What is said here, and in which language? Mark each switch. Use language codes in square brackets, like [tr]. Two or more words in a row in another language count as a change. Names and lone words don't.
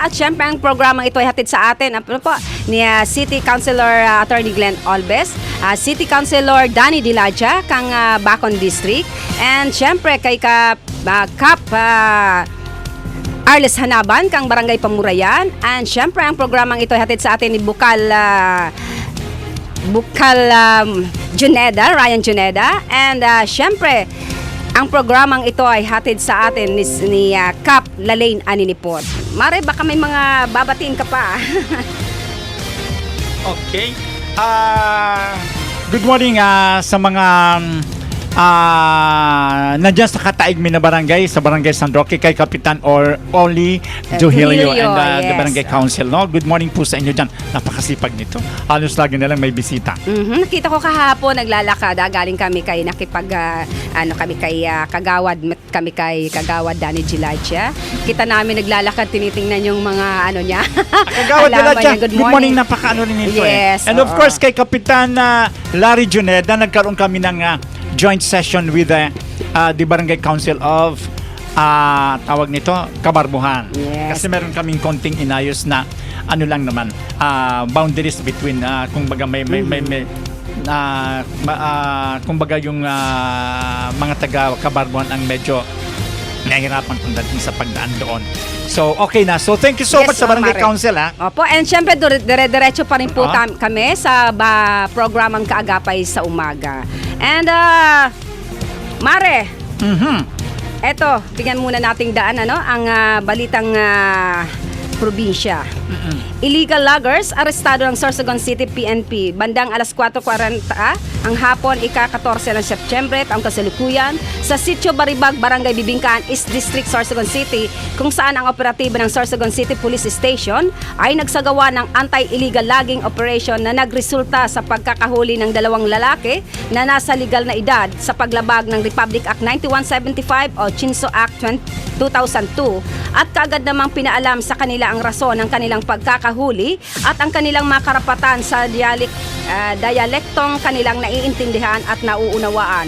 [tl] At syempre, ang programang ito ay hatid sa atin ni City Councilor Attorney Glenn Olbes, City Councilor Danny Dilaja, kang Bacon District, and syempre kay Kap Arles Hanaban, kang Barangay Pamurayan. And syempre, ang programang ito ay hatid sa atin ni Bukal Juneda, Ryan Juneda. And syempre, ang programang ito ay hatid sa atin ni Kap Lalaine Aninipot. Mare, baka may mga babatiin ka pa. Okay. Good morning sa mga nandiyan sa Kataigmin na barangay, sa Barangay San Roque, kay Kapitan Oli Juhilio and the yes. Barangay Council. No? Good morning po sa inyo dyan. Napakasipag nito. Halos lagi na lang may bisita. Nakita ko kahapon, naglalakad. Galing kami kay kami kay Kagawad Danny Gilacia. Kita namin naglalakad, tinitingnan yung mga niya. Kagawad Halaman nila dyan. niya. Good morning. Napaka rin nito Yes, [en] And of course, [tl] kay Kapitan Larry Juneda, nagkaroon kami ng [en] joint session with the Barangay Council of [tl] tawag nito, Kabarbuhan. Yes. Kasi meron kaming konting inayos na lang naman, [en] boundaries between [tl] kumbaga kumbaga yung mga taga Kabarbuhan ang medyo nahihirapan pagdating sa pagdaan doon. So, okay na. So, [en] thank you so much [tl] sa Barangay Mare. Council, Opo, and syempre dire-diretso pa rin po kami sa programang Kaagapay sa Umaga. And Mare, eto, bigyan muna nating daan ang balitang probinsya. Illegal loggers arestado ng Sorsogon City PNP bandang alas 4:40 ang hapon, ika-14 ng Setyembre, taong kasalukuyan, sa Sitio Baribag, Barangay Bibingkaan, East District, Sorsogon City, kung saan ang operatibo ng Sorsogon City Police Station ay nagsagawa ng [en] anti-illegal logging operation [tl] na nagresulta sa pagkakahuli ng 2 lalaki na nasa legal na edad sa paglabag ng Republic Act 9175 o Chinso Act 2002 at kaagad namang pinaalam sa kanila ang rason ng kanilang pagkakahuli at ang kanilang mga karapatan sa dialektong kanilang naiintindihan at nauunawaan.